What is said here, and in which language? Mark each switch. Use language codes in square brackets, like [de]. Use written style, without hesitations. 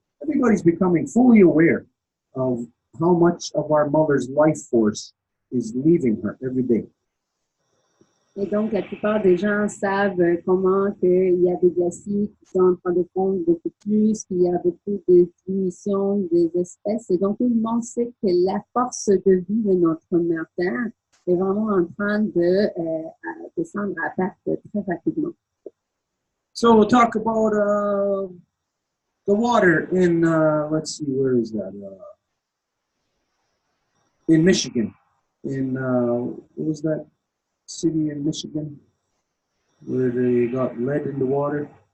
[en] Everybody's becoming fully aware of how much of our mother's life force is leaving her every day. [fr] Et donc, la plupart des gens savent comment qu'il y a des glaciers qui sont en train de fondre beaucoup plus, qu'il y a beaucoup de diminution des espèces. Et donc, tout le monde sait que la force de vie de notre mère Terre est vraiment en train de descendre à perte très rapidement. [en] So we'll talk about the water in, let's see, where is that? In Michigan. In, what was that city in Michigan where they got lead in the water?